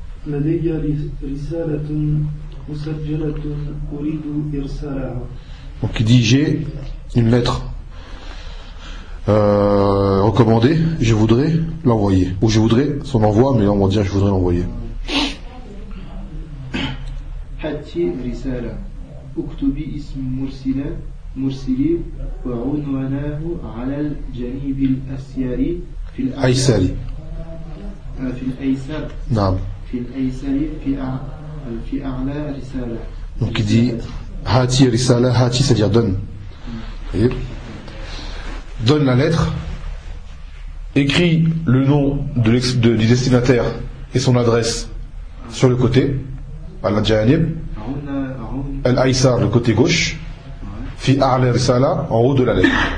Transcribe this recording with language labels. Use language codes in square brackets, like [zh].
[ar] لدي رسالة مسجلة أريد إرسالها [fr] donc il dit j'ai une lettre recommandée je voudrais l'envoyer ou je voudrais son envoi mais là on va dire je voudrais l'envoyer [ar] حتي رسالة اكتبي اسم مرسلي وعنوانه على الجانب الأيسر في الأيسر في الأيسر نعم في الأيسر في في أعلى رسالة [fr] donc il dit [ar] هاتي رسالة هاتي [fr] c'est à dire donne et donne la lettre écris le nom de du destinataire et son adresse sur le côté à la [ar] janib Al-Aïsar, [fr] le côté gauche, [ar] fi A'la Risala, [fr] en haut de la lettre.